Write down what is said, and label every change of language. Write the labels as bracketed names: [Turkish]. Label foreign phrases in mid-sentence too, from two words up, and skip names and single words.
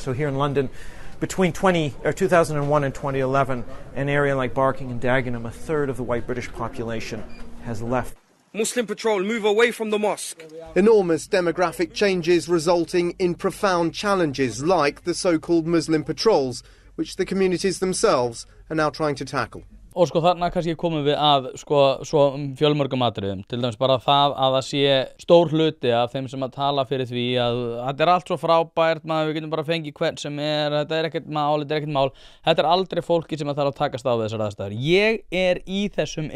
[English] So here in London, between 2001 and 2011, an area like Barking and Dagenham, a third of the white British population has left. Muslim patrol, move away from the mosque. Enormous demographic changes resulting in profound challenges like the so-called Muslim patrols, which the communities themselves are now trying to tackle. [Icelandic] Og þarna kannski komum við að svo fjölmörgum atriðum, til dæmis bara það að sé stór hluti af þeim sem að tala fyrir því að þetta allt svo frábært, við getum bara fengið hvern sem þetta ekkert mál, þetta aldrei fólki sem að þarf að takast á þessar aðstæður.